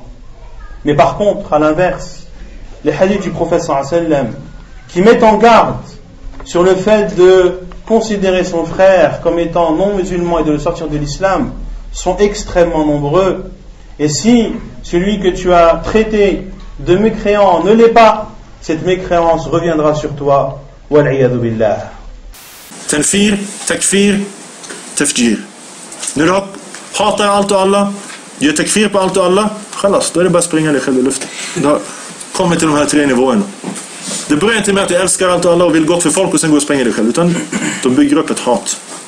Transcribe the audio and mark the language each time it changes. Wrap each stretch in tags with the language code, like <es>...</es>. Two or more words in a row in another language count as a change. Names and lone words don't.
<fr>Mais par contre, à l'inverse, les hadiths du prophète</fr> <ar>صلى الله عليه وسلم</ar> <fr>qui mettent en garde sur le fait de considérer son frère comme étant non-musulman et de le sortir de l'islam sont extrêmement nombreux. Et si celui que tu as traité de mécréant ne l'est pas, cette mécréance reviendra sur toi.</fr> <ar>والعياذ بالله. تنفير، تكفير، تفجير.</ar> <sv>När du hatar allt och alla, gör takfir på allt och alla, khalas, då är det bara springa dig själv i luften. Du har kommit till de här 3 nivåerna. Det börjar inte med att du älskar allt och alla och vill gott för folk och sen går och springa dig själv, utan de bygger upp ett hat.</sv>